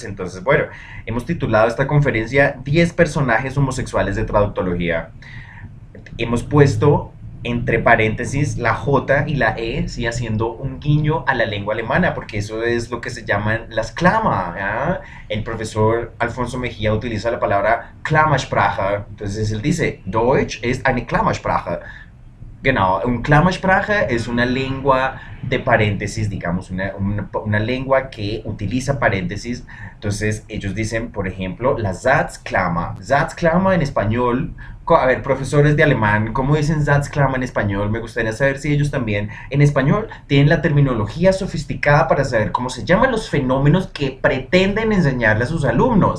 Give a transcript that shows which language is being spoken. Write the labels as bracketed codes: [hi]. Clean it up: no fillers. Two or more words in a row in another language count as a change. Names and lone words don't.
[es] Entonces, bueno, hemos titulado esta conferencia 10 personajes homosexuales de traductología. Hemos puesto entre paréntesis la J y la E, ¿sí? Haciendo un guiño a la lengua alemana, porque eso es lo que se llaman las Klammer, ¿ya? El profesor Alfonso Mejía utiliza la palabra Klammersprache, entonces él dice, [de] Deutsch ist eine Klammersprache. Genau, [es] un Klammersprache es una lengua de paréntesis, digamos, una lengua que utiliza paréntesis. Entonces, ellos dicen, por ejemplo, la Satzklammer. Satzklammer en español, a ver, profesores de alemán, ¿cómo dicen Satzklammer en español? Me gustaría saber si ellos también en español tienen la terminología sofisticada para saber cómo se llaman los fenómenos que pretenden enseñarle a sus alumnos.